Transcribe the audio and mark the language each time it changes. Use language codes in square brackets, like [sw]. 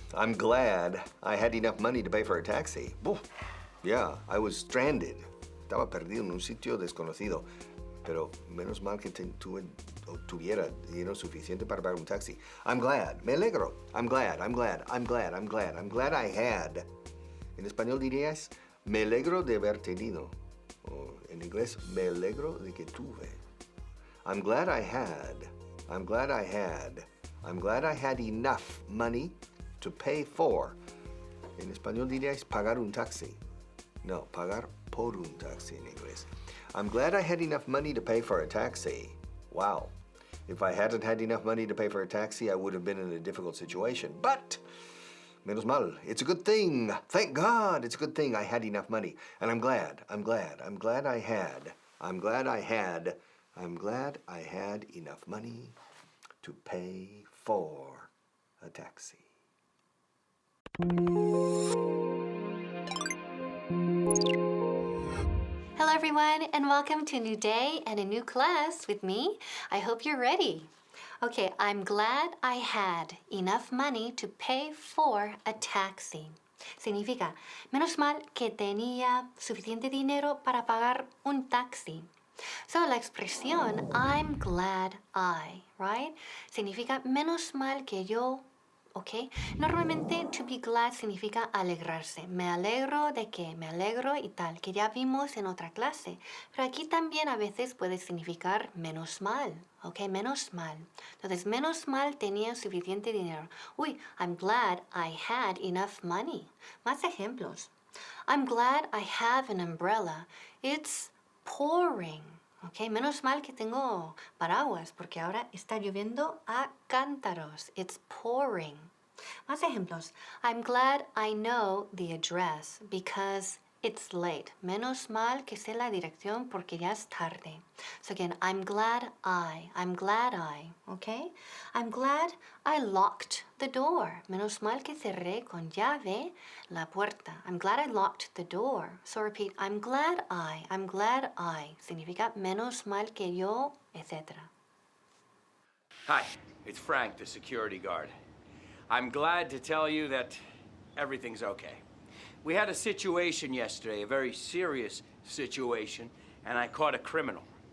[en] I'm glad I had enough money to pay for a taxi. Yeah, I was stranded. [es] Estaba perdido en un sitio desconocido. Pero menos mal que tuviera dinero suficiente para pagar un taxi. [en] I'm glad. [es] Me alegro. [en] I'm glad I had. [es] En español dirías, me alegro de haber tenido. O en inglés, me alegro de que tuve. [en] I'm glad I had enough money to pay for. [es] En español dirías pagar un taxi. No, pagar por un taxi en inglés. [en] I'm glad I had enough money to pay for a taxi. Wow. If I hadn't had enough money to pay for a taxi, I would have been in a difficult situation. But, [es] menos mal, [en] it's a good thing. Thank God, it's a good thing I had enough money. And I'm glad I had enough money to pay for a taxi. Hello everyone, and welcome to a new day and a new class with me. I hope you're ready. Okay, I'm glad I had enough money to pay for a taxi. [es] Significa, menos mal que tenía suficiente dinero para pagar un taxi. [en] So, [es] la expresión [en] I'm glad I, right? [es] Significa menos mal que yo. ¿Ok? Normalmente [en] to be glad [es] significa alegrarse. Me alegro de que, me alegro y tal, que ya vimos en otra clase. Pero aquí también a veces puede significar menos mal. ¿Ok? Menos mal. Entonces, menos mal tenía suficiente dinero. [en] Uy, I'm glad I had enough money. [es] Más ejemplos. [en] I'm glad I have an umbrella. It's pouring. [es] Ok, menos mal que tengo paraguas porque ahora está lloviendo a cántaros. [en] It's pouring. [es] Más ejemplos. [en] I'm glad I know the address because it's late. [es] Menos mal que sé la dirección porque ya es tarde. [en] So again, I'm glad I, okay? I'm glad I locked the door. [es] Menos mal que cerré con llave la puerta. [en] I'm glad I locked the door. So repeat, I'm glad I. [es] Significa menos mal que yo, etc. [en] Hi, it's Frank, the security guard. I'm glad to tell you that everything's okay. We had a situation yesterday, a very serious situation, and I caught a criminal.